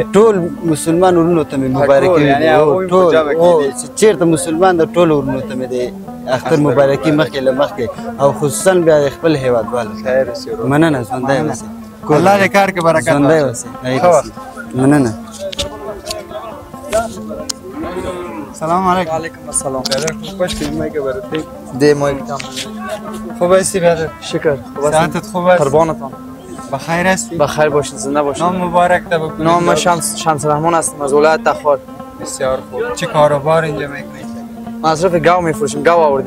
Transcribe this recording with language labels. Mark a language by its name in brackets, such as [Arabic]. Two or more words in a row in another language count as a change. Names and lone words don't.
[Pashto] ټول مسلمان ورونو ته مې مبارکي ویلې ټول چېرته مسلمان د ټول ورونو ته مې د اختر مبارکي مخکې له مخکې او خصوصا بیا د خپل هېوادوالو خیر اوسې مننه ژوندی اوسئ الله دې کار کې برکت ژوندی اوسئ مننه [Arabic] سلام علیکم وعلیکم السلام [Persian] برادر خوب باش که مایک برات ده مایک تام خوب هستی برادر شکر ساعتت خوب است قربانتان بخیر هستی بخیر باشید زنده باشید نام مبارک ده بکنید نام من شمس رحمان هستم از ولایت تخار بسیار خوب چه کاروبار اینجا میکنید مصرف گاو میفروشیم گاو آوردیم